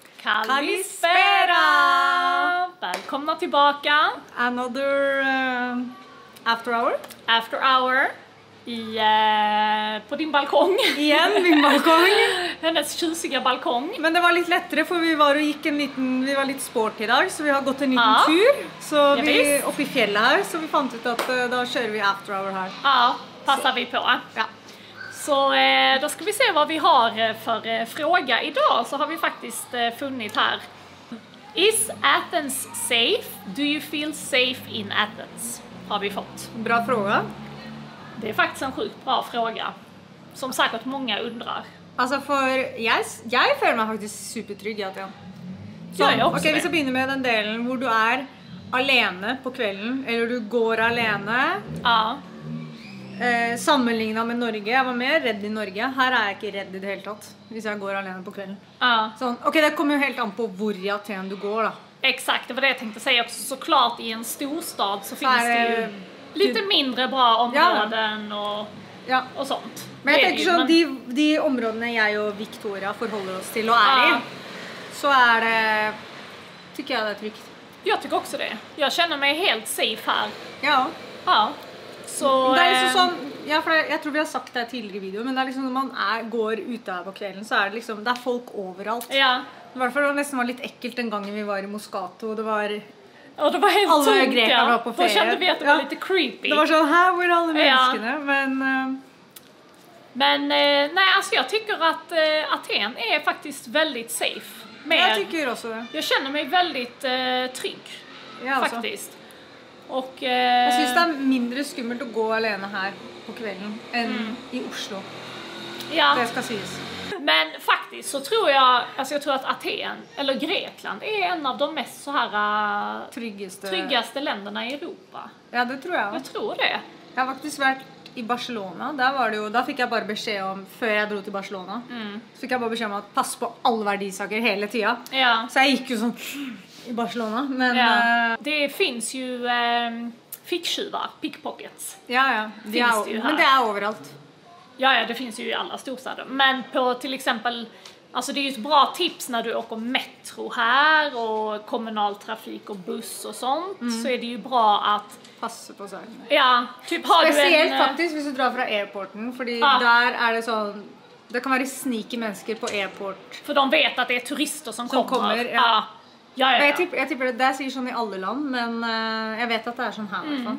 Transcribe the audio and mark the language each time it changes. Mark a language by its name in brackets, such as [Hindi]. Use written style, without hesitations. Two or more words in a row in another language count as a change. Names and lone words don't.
[Swedish] Kalispera! Välkomna tillbaka. [English] Another after hour. After hour. [Swedish] På din balkong. Igen, min balkong. Hennes tjusiga balkong. [Norwegian] Men det var litt lettere, for vi var litt sport I dag, så vi har gått en liten tur. Så vi oppe I fjellet her, så vi fant ut at da kjører vi after hour her. [Swedish] Ja, passar vi på. Ja. Så då ska vi se vad vi har för fråga idag. Så har vi faktiskt funnit här. [English] Is Athens safe? Do you feel safe in Athens? [Swedish] Har vi fått. Bra fråga. Det är faktiskt en sjukt bra fråga. Som säkert många undrar. [Norwegian] Altså for jeg føler meg faktisk supertrygg I Aten. Så, ja, jeg også ok, vi skal begynne med den delen hvor du alene på kvelden, eller du går alene. Ja. Sammenlignet med Norge, jeg var mer redd I Norge. Her jeg ikke redd I det hele tatt, hvis jeg går alene på kvelden. Ja. Sånn, ok, det kommer jo helt an på hvor I Aten du går da. [Swedish] Exakt, det var det jag tänkte säga också. Såklart I en storstad så finns det ju lite mindre bra områden och sånt. [Norwegian] Men jeg tenker sånn, de områdene jeg og Victoria forholder oss til og I, [Swedish] så det, tycker jeg det trygt. Jag tycker också det. Jag känner mig helt safe här. Ja. Ja. Så, det liksom sånn, ja, [Norwegian] for jeg tror vi har sagt det tidligere I video, men det liksom når man går ute her på kvelden, så det liksom, det folk overalt. Ja. I hvert fall det nesten var litt ekkelt den gangen vi var I Moscato, det var... [Swedish] Och det var helt [Norwegian] alle tomt, grekere var på ferie. [Swedish] Då kände vi att det var lite creepy. [Norwegian] Det var sånn, här var alle menneskene, [Swedish] Men nej, alltså jag tycker att Aten är faktiskt väldigt safe. Jag tycker också det. Jag känner mig väldigt trygg, faktiskt. Och, jag syns det mindre skummelt att gå alene här på kvällen än I Oslo. Ja. [Norwegian] Det ska sies. [Swedish] Men faktiskt så tror jag, alltså jag tror att Aten eller Grekland är en av de mest så här tryggaste länderna I Europa. Ja, det tror jag. Jag tror det. Jag har faktiskt varit I Barcelona. Där var det jo, [Norwegian] da fikk jeg bare beskjed om, før jeg dro til Barcelona, så fikk jeg bare beskjed om at pass på alle verdisaker hele tiden. Ja. Så jeg gikk jo sånn I Barcelona, men... [Swedish] Det finns ju ficktjuvar, pickpockets. Ja. Finns det ju här. Men det överallt. Ja, det finns ju I alla storstäder. Men på till exempel, alltså det är ju ett bra tips när du åker metro här och kommunaltrafik och buss och sånt, så är det ju bra att [Norwegian] passe på seg. [Swedish] Ja, typ har [Norwegian] Spesielt du en... faktisk hvis du drar fra airporten, fordi der det sånn, det kan være sneaky mennesker på airport. For de vet at det turister som kommer. Ja. Jeg tipper det sier sånn I alle land, men jeg vet at det sånn her I hvert fall.